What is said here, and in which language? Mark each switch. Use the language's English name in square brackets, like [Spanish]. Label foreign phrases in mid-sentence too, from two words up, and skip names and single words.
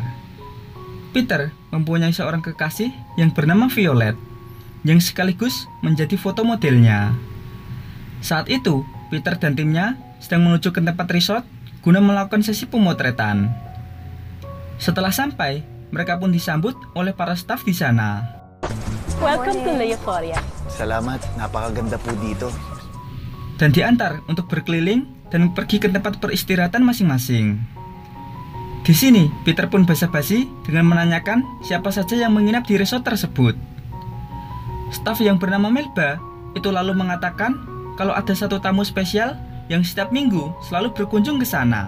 [Indonesian] Peter mempunyai seorang kekasih yang bernama Violet, yang sekaligus menjadi foto modelnya. Saat itu, Peter dan timnya sedang menuju ke tempat resort guna melakukan sesi pemotretan. Setelah sampai, mereka pun disambut oleh para staf di sana. [English] Welcome to Euphoria. [Filipino] Salamat, napakaganda po dito. [Indonesian] Dan diantar untuk berkeliling dan pergi ke tempat peristirahatan masing-masing. Di sini, Peter pun basa-basi dengan menanyakan siapa saja yang menginap di resort tersebut. Staf yang bernama Melba itu lalu mengatakan kalau ada satu tamu spesial yang setiap minggu selalu berkunjung ke sana.